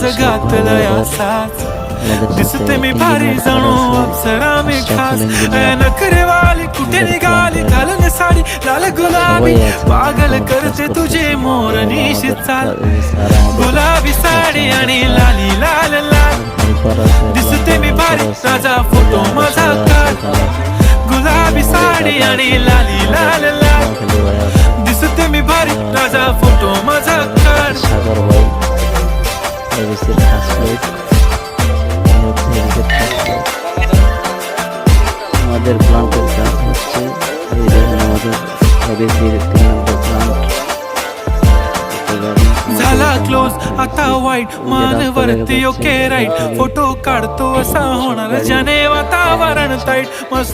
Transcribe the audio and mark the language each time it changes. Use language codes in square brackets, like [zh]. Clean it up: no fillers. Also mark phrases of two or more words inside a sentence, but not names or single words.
[mr] घातलं यासाच, दिसते मी भारी जणू अप्सरा मी खास, नखरेवाली कुठे निघाली घालून साडी लाल गुलाबी, पागल करते तुझे मोरनीशी चाल, गुलाबी साडी आणि लाली लाल लाल, दिसते मी भारी राजा फोटो माझा काढ, गुलाबी साडी आणि लाली लाल लाल, दिसते मी भारी राजा फोटो माझा काढ। [bn] আমাদের প্লান্টের কাজ হচ্ছে, এই দেখুন আমাদের এবিসির 3 নম্বর প্লান্ট [mr] झाला क्लोज आता वाईट, मान वरती [en] okay right, [mr] फोटो काढतो असा होणार ज्याने वातावरण ताईट, मस्त